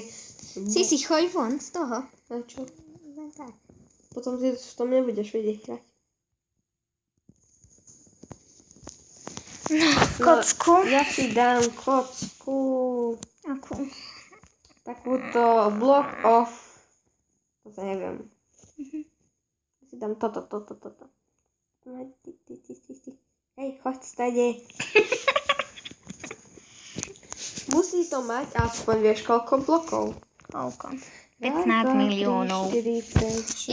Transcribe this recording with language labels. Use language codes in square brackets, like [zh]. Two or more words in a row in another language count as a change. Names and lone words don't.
[sk] Si choď von z toho. Na čo? Len tak. Potom ty v tom nebudeš vedieť hrať. Kocku. Ja si dám kocku. Akú? Takúto [en] block of... [sk] To neviem. Ja si dám toto. Hej, choď stade. Musí to mať aspoň, vieš, koľko blokov. Koľko? 15 miliónov. 4, 5, 6,